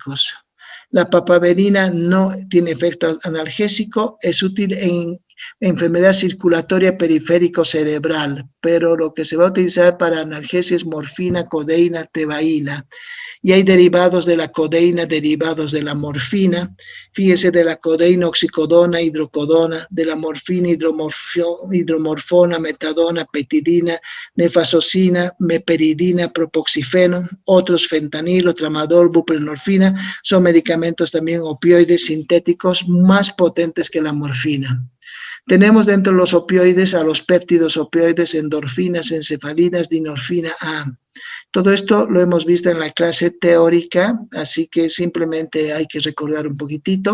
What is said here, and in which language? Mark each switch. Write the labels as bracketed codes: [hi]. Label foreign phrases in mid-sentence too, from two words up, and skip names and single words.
[es] La papaverina no tiene efecto analgésico, es útil en enfermedad circulatoria periférico-cerebral, pero lo que se va a utilizar para analgesia es morfina, codeína, tebaína. Y hay derivados de la codeína, derivados de la morfina. Fíjese, de la codeína, oxicodona, hidrocodona, de la morfina, hidromorfona, metadona, petidina, nefasocina, meperidina, propoxifeno, otros fentanilo, tramadol, buprenorfina, son medicamentos también opioides sintéticos más potentes que la morfina. Tenemos dentro de los opioides a los péptidos opioides, endorfinas, encefalinas, dinorfina A. Todo esto lo hemos visto en la clase teórica, así que simplemente hay que recordar un poquitito.